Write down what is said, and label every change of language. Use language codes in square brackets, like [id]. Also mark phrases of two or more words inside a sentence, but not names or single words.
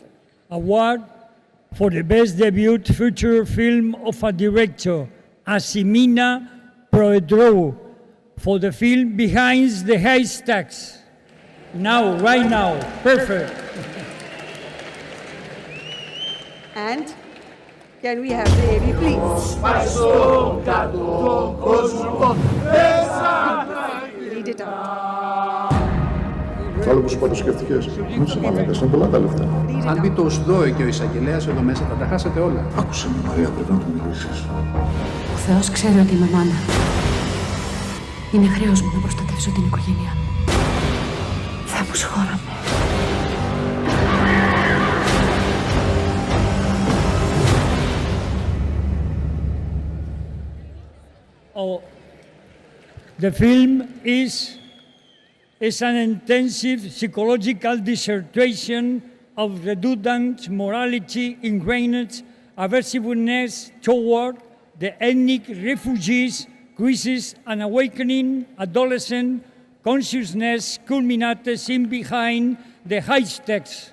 [en] Award for the best debut feature film of a director, Asimina Proedrou, for the film Behind the Haystacks. Now, right now, perfect. And can we have the AV, please? Read it out. [el] Άλλο που σου είπα το σκέφτηκες. Μην είσαι μαλάκας, είναι πολλά τα λεφτά. Αν μπει το ΣΔΟΕ και ο εισαγγελέας εδώ μέσα, θα τα χάσετε όλα. Άκουσε με Μαρία, πρέπει να του μιλήσεις. Ο Θεός ξέρει ότι είμαι μάνα. Είναι χρέος μου να προστατεύσω την οικογένειά μου. Θεέ μου, συγχώρα με. [en] Oh, the film is an intensive psychological dissertation of redundant morality ingrained aversiveness toward the ethnic refugees crisis and awakening adolescent consciousness culminated in Behind the Haystacks.